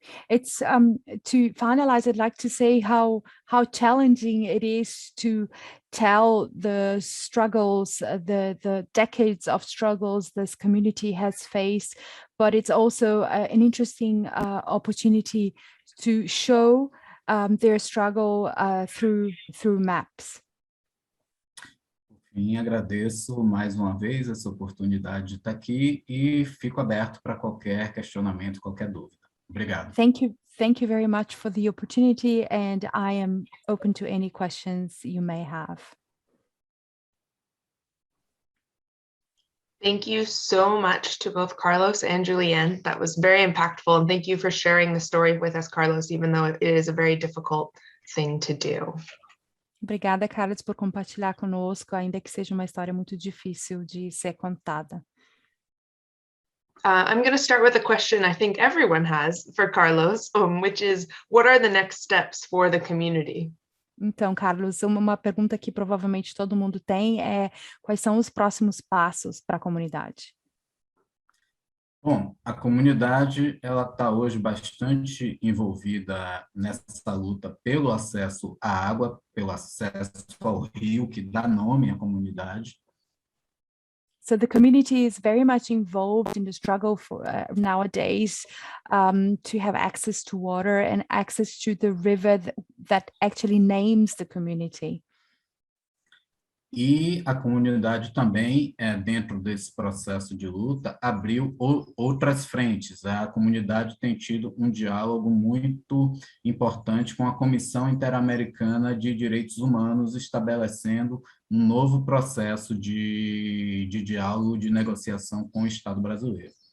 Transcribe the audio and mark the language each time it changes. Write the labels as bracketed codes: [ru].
[en] It's to finalize, I'd like to say how challenging it is to tell the struggles, the decades of struggles this community has faced, but it's also an interesting opportunity to show their struggle through maps. [pt] E agradeço mais uma vez essa oportunidade de estar aqui e fico aberto para qualquer questionamento, qualquer dúvida. Obrigado. [en] Thank you very much for the opportunity, and I am open to any questions you may have. Thank you so much to both Carlos and Julianne. That was very impactful, and thank you for sharing the story with us, Carlos, even though it is a very difficult thing to do. [pt] Obrigada, Carlos, por compartilhar conosco, ainda que seja uma história muito difícil de ser contada. [en] I'm going to start with a question I think everyone has for Carlos, which is, what are the next steps for the community? [pt] Então, Carlos, uma pergunta que provavelmente todo mundo tem é: quais são os próximos passos para a comunidade? Bom, a comunidade ela está hoje bastante envolvida nessa luta pelo acesso à água, pelo acesso ao rio, que dá nome à comunidade. [en] So the community is very much involved in the struggle for nowadays to have access to water and access to the river that actually names the community. [pt] E a comunidade também, dentro desse processo de luta, abriu outras frentes. A comunidade tem tido um diálogo muito importante com a Comissão Interamericana de Direitos Humanos, estabelecendo um novo processo de diálogo, de negociação com o Estado brasileiro.